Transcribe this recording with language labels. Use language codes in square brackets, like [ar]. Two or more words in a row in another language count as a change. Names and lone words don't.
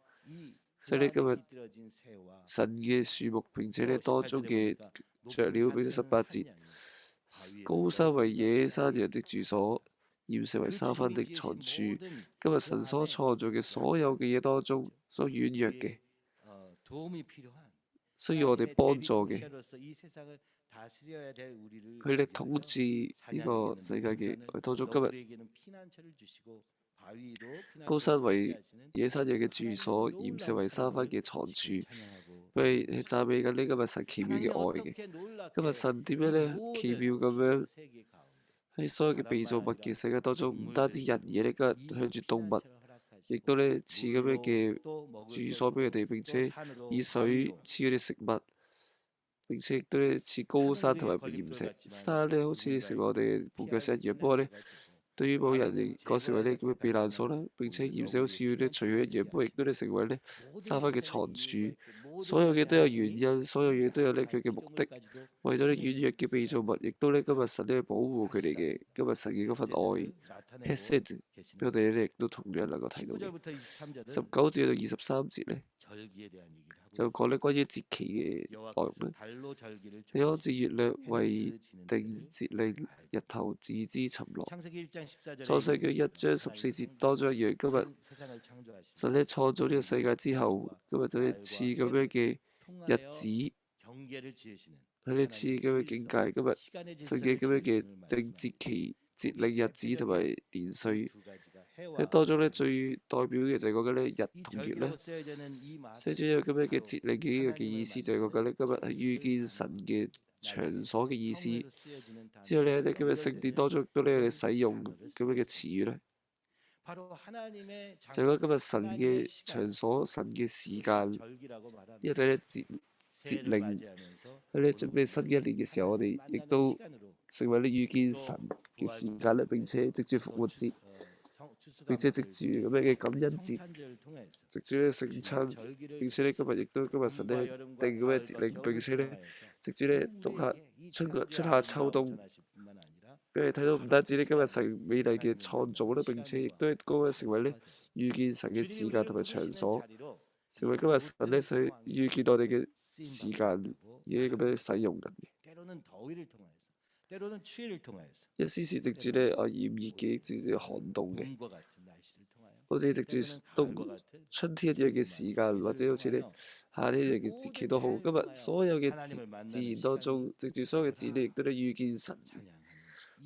[yue] 所以咧，今日神嘅樹木，並且咧當中嘅雀鳥，並且18節，高山為野山羊的住所，岩石為沙番的藏處。今日神所創造嘅所有嘅嘢當中， 所軟弱嘅， [ko] 도움이 필요한 [yue] 需要我哋 [ko] 하나님의 [yue] 幫 [ko] 대리 [yue] 助嘅， [ko] 통치자로서 이 세상을 다스려야 될 우리를 [yue] 佢哋 [ko] 위하여 [yue] 統治呢個 [ko] 사냥에게는 [yue] 世界嘅。 [ko] 높은 [yue] 我哋當中 [ko] 산을 [yue] 今日 [ko] 너구리에게는 피난처를 주시고 바위로 [yue] 高 [ko] 피난처를 [yue] 山 [ko] 삼게 [yue] 為 [ko] 하시는 [yue] 野山羊嘅 [ko] 그 [yue] 住 [ko] 하나님의 [yue] 所，岩石 [ko] 놀라운 [yue] 為沙番 [ko] 사랑을 [yue] 嘅藏 [ko] 지금 [yue] 處。 [ko] 찬양하고 [yue] 佢 [ko] 있는 [yue] 係 [ko] 것이죠. [yue] 讚美緊呢今日神奇妙嘅 [ko] 하나님이 [yue] 愛嘅。 [ko] 어떻게 [yue] 今日 [ko] 놀랍게 [yue] 神點樣 [ko] 이 [yue] 咧奇妙 [ko] 모든 [yue] 咁樣 [ko] 그 세계 가운데 [yue] 喺所有嘅被 [ko] 사람만 [yue] 造物嘅 [ko] 아니라 [yue] 世界當中，唔單止人，而 [ko] 동물들에게도 [yue] 呢個 [ko] 이 [yue] 向住動物， [ko] 피난처를 [yue] 亦都 [ko] 허락하시고 [yue] 咧賜咁樣 [ko] 물로 [yue] 嘅 [ko] 또 먹을 [yue] 住所俾佢 [ko] 것으로 [yue] 哋，並 [ko] 또 [yue] 且 [ko] 산으로 [yue] 以水 [ko] 바위로 [yue] 賜佢哋食物，並且亦都咧賜高 [ko] 산은 [yue] 山同 [ko] 우리에게 [yue] 埋岩 [ko] 걸림돌 [yue] 石。 [ko] 같지만 [yue] 山咧好似成為我哋 [ko] 누군가에게는 [yue] 絆腳 [ko] 피할 [yue] 石一樣，不過咧 [ko] 피난처가 되고 [yue] 對於某人 [ko] 바위는 [yue] 嚟講成為 [ko] 제거해야 [yue] 呢 [ko] 될 [yue] 咁嘅 [ko] 것 [yue] 避難所 [ko] 같지만 [yue] 啦。並且 [ko] 오히려 [yue] 岩石好 [ko] 너구리의 [yue] 似要咧除 [ko] 피난처가 [yue] 去一樣， [ko] 되게 [yue] 不過亦都 [ko] 하시고 [yue] 咧成為咧 [ko] 모든 [yue] 沙番嘅 [ko] 것에 [yue] 藏 [ko] 이유가 [yue] 處。 [ko] 있고 모든 [yue] 所有 [ko] 것에 [yue] 嘅都有 [ko] 하나님이 [yue] 原因，所有 [ko] 이 [yue] 嘢都有咧佢嘅 [ko] 악한 [yue] 目的。 [ko] 피조물까지도 [yue] 為咗咧軟 [ko] 힘내시는 [yue] 弱 [ko] 그 [yue] 嘅被造 [ko] 사랑 [yue] 物，亦都咧今日神咧保護佢哋嘅。 [ko] 하시다시피 [yue] 今日神嘅嗰份愛 [ko] 헤세드를 나타내고 [yue] ，Hesed， [ko] 계시는 [yue] 俾我哋 [ko] 것이죠. [yue] 咧亦都同樣能夠睇到嘅。 [ko] 19절부터 23절은 [yue] 19 至到23節咧， [ko] 절기에 대한 얘기를 하고 [yue] 就講咧 [ko] 있습니다. [yue] 關於節期嘅內容 [ko] 여호와께서 [yue] 咧。 [ko] 달로 절기를 [yue] 你好似 [ko] 정하시고 [yue] 月亮 [ko] 해는 [yue] 為 [ko] 그 지는 [yue] 定 [ko] 때를 [yue] 節令， [ko] 알고 [yue] 日頭自知沉落。 [ko] 창세기 1장 14절에 [yue] 創世記 [ko] 있는 [yue] 1章 [ko] 것처럼 [yue] 14 [ko] 하나님이 [yue] 節當中一樣，今日 [ko] 세상을 창조하시고 [yue] 神咧創造呢個世界之後，今日就咧賜咁樣嘅日 [ko] 통하여 [yue] 子， [ko] 경계를 지으시는 [yue] 佢咧賜咁樣境界。今日 [ko] 시간의 [yue] 神 [ko] 질서를 [yue] 嘅咁樣嘅 [ko] 지으심을 [yue] 定節 [ko] 말씀합니다. [yue] 期、節令日子同埋年歲。 [ko] 두 가지가 [yue] 喺 [ko] 해와 [yue] 當中咧 [ko] 달이죠. [yue] 最代表嘅就係講緊咧日 [ko] 이 [yue] 同月咧。 [ko] 절기라고 쓰여져 있는 이 [yue] 寫 [ko] 말은 [yue] 住有咁樣嘅 [ko] 바로 [yue] 節令嘅呢個嘅意思，就係講緊咧今日係遇見神嘅 場所嘅意思。 [ko] 성회로 쓰여지는 [yue] 之後咧 [ko] 단어로 [yue] 喺今日聖殿當中都咧使用咁樣嘅詞語咧， [ko] 바로 하나님의 [yue] 就係講今日 [ko] 장소, [yue] 神 [ko] 하나님의 [yue] 嘅 [ko] 시간, [yue] 場所、神嘅時 [ko] 그것이 [yue] 間。 [ko] 절기라고 말합니다. [yue] 呢個就係咧節 [ko] 새해를 [yue] 令。 [ko] 맞이하면서 [yue] 喺咧準備新嘅一年嘅時候，我哋 [ko] 하나님 [yue] 亦 [ko] 만나는 [yue] 都 [ko] 시간으로 [yue] 成為咧遇見神嘅 [ko] 부활 [yue] 時間咧，並且藉住復活節，並且藉住咁樣嘅感恩節， [ko] 성찬절을 통해서 [yue] 藉住咧聖餐， [ko] 절기를 [yue] 並且咧今日亦都今日神咧 [ko] 봄과 여름과 [yue] 定咁嘅 [ko] 가을과 [yue] 節令， [ko] 겨울을 [yue] 並且咧 [ko] 통하여서 [yue] 藉住咧 [ko] 모든 [yue] 冬夏 [ko] 우리에게 이 [yue] 春 [ko] 창조의 [yue] 春夏秋 [ko] 아름다움을 [yue] 冬， [ko] 전하실 뿐만 아니라 [yue] 俾你睇到唔單止咧今日神美麗嘅 [ko] 하나님을 [yue] 創造啦， [ko] 만나는 [yue] 並且亦 [ko] 시간과 [yue] 都係嗰個成為咧 [ko] 장소가 됩니다. [yue] 遇見神嘅 [ko] 주님이 [yue] 時間 [ko] 우리를 [yue] 同埋場 [ko] 부르시는 [yue] 所， [ko] 자리로 [yue] 成為今日神咧想遇見我哋嘅時間，而係咁樣使用緊嘅。 [ko] 때로는 더위를 통하여서 때로는 추위를 통하여서 [yue] 一時時藉住咧炎熱嘅，藉住寒凍嘅， [ko] 봄과 같은 날씨를 통하여 [yue] 好似藉住 [ko] 때로는 [yue] 冬 [ko] 가을과 같은 [yue] 春天一樣嘅時間，或者好似咧 [ko] 통하여 [yue] 夏天一樣 [ko] 그 [yue] 嘅節期 [ko] 모든 [yue] 都好。 [ko] 자연을 [yue] 今日 [ko] 통하여 [yue] 所有嘅 [ko] 하나님을 [yue] 自 [ko] 만나는 [yue] 然當中， [ko] 시간이 [yue] 藉住所有嘅自然，亦都咧遇見神， [ko] 찬양하는 이